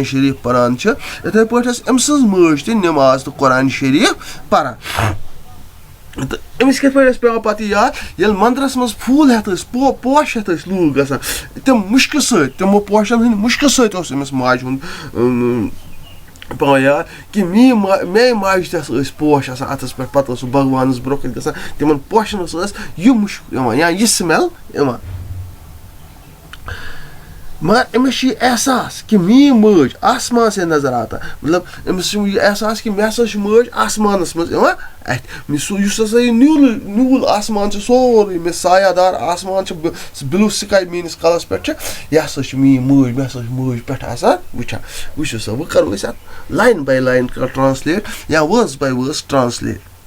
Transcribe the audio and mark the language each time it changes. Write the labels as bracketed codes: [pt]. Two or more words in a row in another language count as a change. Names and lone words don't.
[ks] شریٖف پَران چھِ یِتھَے پٲٹھۍ ٲس أمۍ سٕنٛز مٲج تہِ نِماز تہٕ قۄرانِ شریٖف پَران تہٕ أمِس کِتھ پٲٹھۍ ٲسۍ پیٚوان پَتہٕ یہِ یاد ییٚلہِ مَنٛدرَس منٛز پھوٗل ہٮ۪تھ ٲسۍ پوش ہٮ۪تھ ٲسۍ لوٗکھ گژھان تِم مُشکہٕ سۭتۍ تِمو پوشَن ہٕنٛدۍ مُشکہٕ سۭتۍ اوس أمِس ماجہِ ہُنٛد پیٚوان یاد کہِ میٛٲنۍ ماجہِ تہِ ٲسۍ پوش آسان اَتھَس پٮ۪ٹھ پَتہٕ اوس سُہ بھگوانَس برونٛہہ کَنۍ گژھان تِمَن پوشَنَس ٲس یہِ مُشک یِوان یا یہِ سٕمٮ۪ل یِوان مگر أمِس چھُ یہِ احساس کہِ میٛٲنۍ مٲج [ur] آسمان سے نظر آتا [ks] مطلب أمِس چھُ یہِ احساس کہِ مےٚ ہسا چھِ مٲج آسمانَس منٛز یِوان اَتھِ یُس ہسا یہِ نیوٗل آسمان چھُ سورُے مےٚ سایہ دار آسمان چھُ [en] blue sky [ks] میٛٲنِس کَلَس پٮ۪ٹھ چھِ یہِ ہسا چھِ میٛٲنۍ مٲج مےٚ ہسا چھِ مٲج پٮ۪ٹھ آسان وٕچھان وٕچھِو سا وۄنۍ کَرو أسۍ اَتھ [en] line by line translate [ks] یا [en] verse by verse translate